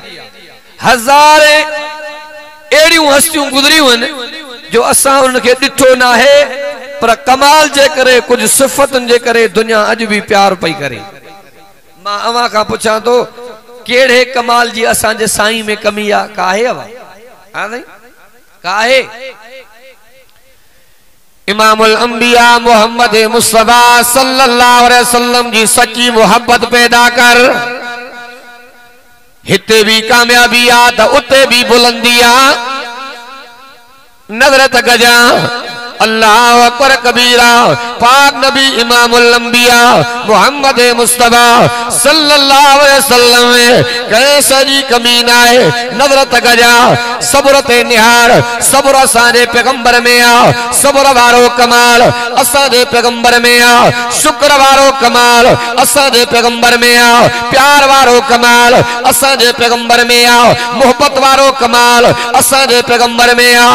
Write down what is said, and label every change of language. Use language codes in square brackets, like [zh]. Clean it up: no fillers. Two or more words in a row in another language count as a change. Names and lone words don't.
[sd] हज़ारे एड़ियूं हस्तियूं गुज़रियूं आहिनि जो असां उनखे ॾिठो न आहे, पर कमाल जे करे कुछ सिफ़तुनि जे करे दुनिया अॼु भी प्यार पई करे। मां अवां खां पुछां तो केड़े कमाल जी असांजे साईं में कमी आ? काहे अवा काहे? इमामुल अंबिया मोहम्मद मुस्तफा [ar] صلى الله عليه وسلم [sd] जी सच्ची मोहब्बत पैदा कर। हिते भी कामयाबी आ त उते भी बुलंदी आ। नजर त गजा [ar] الله أكبر كبيرا. [sd] पाक नबी इमामुल अंबिया मोहम्मद मुस्तफा [ar] صلى الله عليه وسلم [sd] कैसा जी कमी ना है। नजर त गजा सब्र ते निहार, सब्र असांजे पैगंबर में आ। सब्र वारो कमाल असांजे पैगंबर में आ। शुक्र वारो कमाल असांजे पैगंबर में आ। प्यार वारो कमाल असांजे पैगंबर में आ। मोहब्बत वारो कमाल असांजे पैगंबर में आ।